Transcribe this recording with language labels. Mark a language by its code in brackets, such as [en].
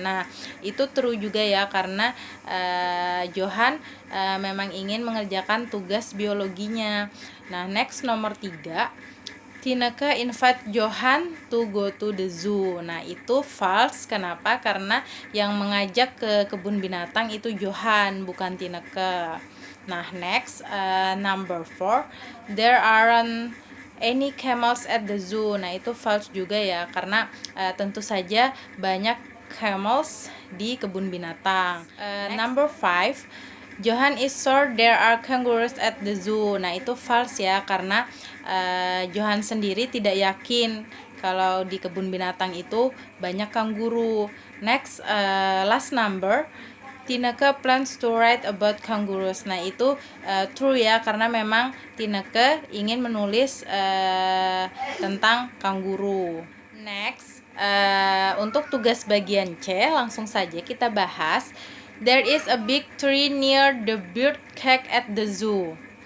[id] Nah, itu true juga ya karena Johan memang ingin mengerjakan tugas biologinya. [en] Nah, next nomor 3, Tineke invite Johan to go to the zoo. [id] Nah, itu false. Kenapa? Karena yang mengajak ke kebun binatang itu Johan, bukan Tineke. [en] Nah, next, number 4, there aren't any camels at the zoo. [id] Nah, itu false juga ya karena tentu saja banyak camels di kebun binatang. [en] Number 5, Johan is sure there are kangaroos at the zoo. [id] Nah, itu false ya karena Johan sendiri tidak yakin kalau di kebun binatang itu banyak kanguru. [en] Next, last number, Tineke plans to write about kangaroos. [id] Nah, itu true ya karena memang Tineke ingin menulis tentang kanguru. Next, untuk tugas bagian C langsung saja kita bahas. [en] There is a big tree near the bird cage at the zoo.